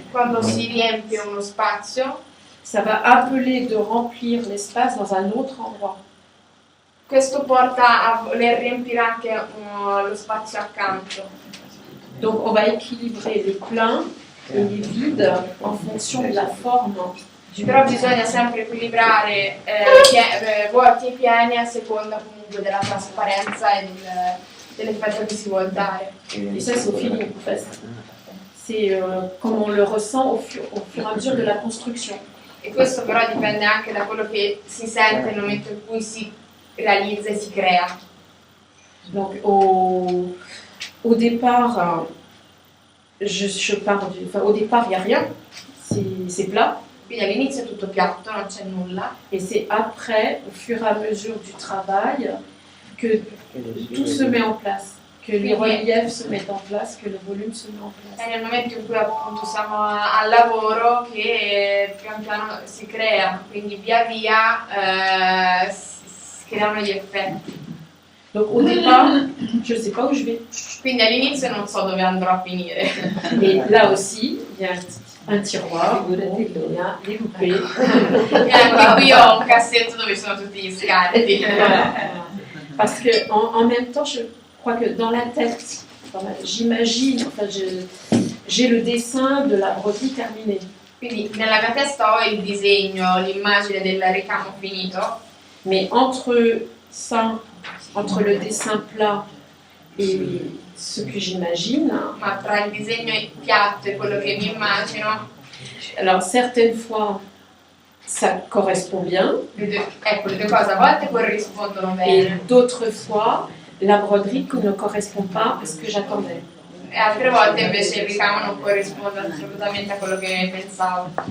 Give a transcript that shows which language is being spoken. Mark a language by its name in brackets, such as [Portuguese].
[Italian] Quando si riempie uno spazio, [French] ça va appeler de remplir l'espace dans un autre endroit. [Italian] questo porta a voler riempire anche lo spazio accanto. [French] Donc on va équilibrer les pleins et les vides en fonction de la forme du [Italian] Però [French] motif. [Italian] bisogna sempre equilibrare vuoti e pieni a seconda comunque della trasparenza e dell'effetto che si vuol dare. [French] Et ça c'est au feeling en fait. C'est comme on le ressent au fur et à mesure de la construction. [Italian] E questo però dipende anche da quello che si sente nel momento in cui si realizza e si crea. [French] Donc au départ, je pars au départ il n'y a rien, c'est plat. [Italian] Quindi all'inizio è tutto piatto, non c'è nulla. [French] Et c'est après, au fur et à mesure du travail, que tout se met en place, que les reliefs se mettent en place, que le volume se met en place. [Italian] È nel momento in cui appunto siamo al lavoro che pian piano si crea, quindi via via si creano gli effetti. [French] Donc au départ, je ne sais pas où je vais. [Italian] Quindi all'inizio non so dove andrò a finire. [French] Et là aussi, il y a un tiroir où il y a les loupés. [Italian] E anche qui ho un cassetto dove ci sono tutti gli scarti. [French] Parce que en même temps, je crois que dans la tête, j'imagine, j'ai le dessin de la broderie terminée. [Italian] Quindi nella mia testa ho il disegno, l'immagine del ricamo finito, [French] Mais entre ça, entre le dessin plat et ce que j'imagine, [Italian] ma tra il disegno piatto e quello che mi immagino, [French] alors certaines fois, ça correspond bien, [Italian] ecco, le due cose a volte corrispondono [French] et [Italian] bene, [French] d'autres fois, la broderie ne correspond pas à ce que j'attendais. [Italian] e altre volte invece il ricamo non corrisponde assolutamente a quello che pensavo.